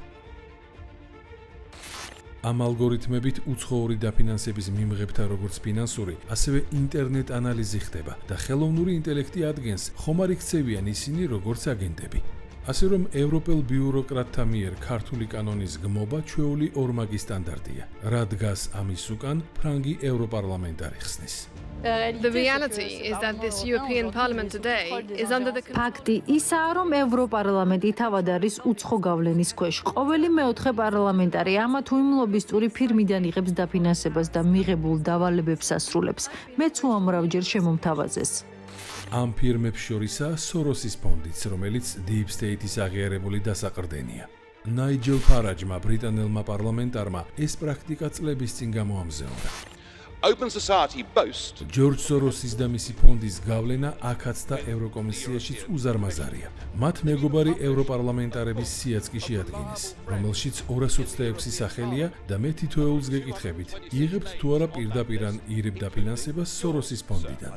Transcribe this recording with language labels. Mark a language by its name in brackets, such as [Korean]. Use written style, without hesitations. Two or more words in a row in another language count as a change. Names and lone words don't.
[Georgian] ამ ალგორითმებით უცხოური დაფინანსების მიმღებთა როგორც ფინანსური, ასევე ინტერნეტ ანალიზი ხდება და ხელოვნური ინტელექტი ადგენს, ხომ არ იქცევიან ისინი როგორც აგენტები. ასე რომ ევროპელ ბიუროკრატთა მიერ ქართული კანონის გმობა ჩვეული ორმაგი სტანდარტია. რა დგას ამის უკან, ფრანგი ევროპარლამენტარი ხსნის. [English] The reality is that this European Parliament today is under the [Georgian] ფაქტი ისაა, რომ ევროპარლამენტი თავად არის უცხო გავლენის ქვეშ. ყოველი მეოთხე პარლამენტარი ამა თუ იმ ლობისტური ფირმიდან იღებს დაფინანსებას და მიღებულ დავალებებს ასრულებს. მეც უამრავჯერ შემომთავაზეს. ამ ფირმებს შორისაა სოროსის ფონდიც, რომელიც [English] Deep State- [Georgian] ის აღიარებული დასაყრდენია. ნაიჯელ ფარაჯმა, ბრიტანელმა პარლამენტარმა, ეს პრაქტიკა წლების წინ გამოამზეურა. [English] Open society boast [Georgian] ჯორჯ სოროსის და მისი ფონდის გავლენა აქაც და ევროკომისიაშიც უზარმაზარია. მათ მეგობარი ევროპარლამენტარების სიაც კი შეადგენეს, რომელშიც 226 სახელია და მე თითოეულს გეკითხებით, იღებთ თუ არა პირდაპირ ან ირებ დაფინანსებას სოროსის ფონდიდან.